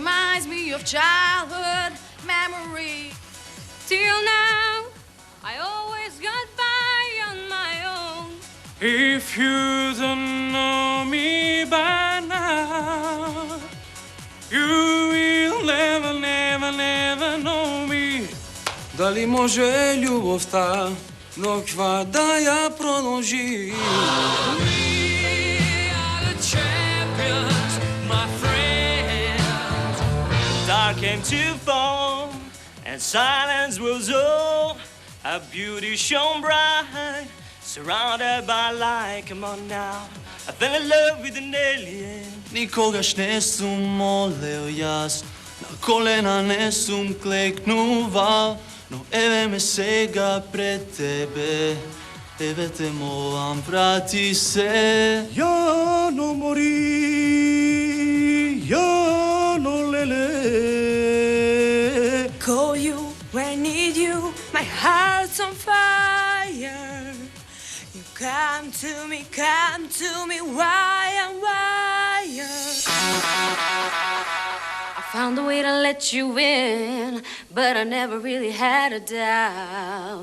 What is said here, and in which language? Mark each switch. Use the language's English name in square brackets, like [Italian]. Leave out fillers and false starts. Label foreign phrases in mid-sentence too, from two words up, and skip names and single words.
[English] reminds me of childhood memories. Till now, I always got by on my own. If you don't know me by now, you will never, never, never know me. [Macedonian] Дали може любовта ноква да ја продолжи? [English] We are the champions, my friends. Dark came to fall, and silence was all. Our beauty shone bright, surrounded by light. Come on now, I fell in love with an alien. [Macedonian] Никогаш не сум молел јас, на колена не сум клекнувал, но еве ме сега пред тебе, еве те молам, врати се. Јано мори, јано леле. [English] Call you when I need you, my heart's on fire. You come to me, why and why? I found a way to let you in, but I never really had a doubt.